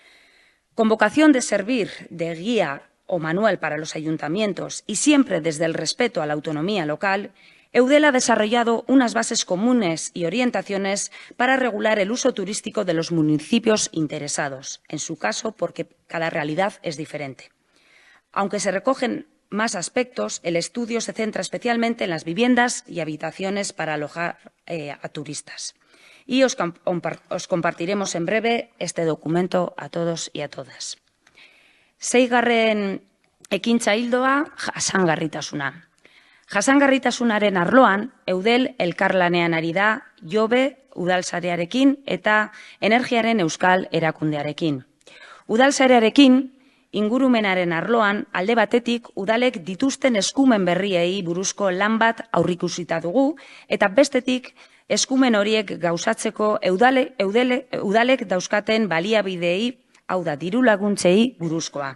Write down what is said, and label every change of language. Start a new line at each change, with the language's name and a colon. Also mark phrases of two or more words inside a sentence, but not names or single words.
Spanish: Con vocación de servir de guía o manual para los ayuntamientos y siempre desde el respeto a la autonomía local, Eudel ha desarrollado unas bases comunes y orientaciones para regular el uso turístico de los municipios interesados, en su caso porque cada realidad es diferente. Aunque se recogen más aspectos, el estudio se centra especialmente en las viviendas y habitaciones para alojar a turistas. Y os compartiremos en breve este documento a todos y a todas. 6.
Basque: Ekintza ildoa, jasangarritasuna. Jasangarritasunaren arloan, Eudel elkarlanean ari da Jobe udalsarearekin eta energiaren euskal erakundearekin. Udalsarearekin, ingurumenaren arloan, alde batetik, udalek dituzten eskumen berriei buruzko lan bat aurrikusita dugu, eta bestetik, eskumen horiek gauzatzeko udalek dauzkaten baliabideei, hau da, diru laguntzei buruzkoa.